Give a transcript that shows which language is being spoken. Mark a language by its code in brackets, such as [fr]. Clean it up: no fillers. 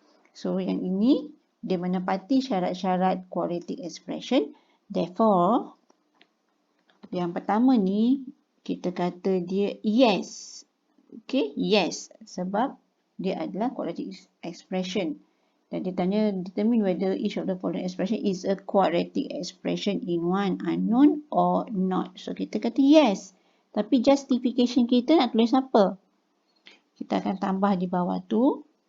[ms] So, yang ini, dia menepati syarat-syarat quadratic expression. [en] Therefore, [ms] yang pertama ni, kita kata dia yes. Okay, yes. Sebab dia adalah quadratic expression. Dan dia tanya, [en] determine whether each of the following expression is a quadratic expression in one unknown or not. [ms] So, kita kata yes. Tapi justification kita nak tulis apa? Kita akan tambah di bawah tu.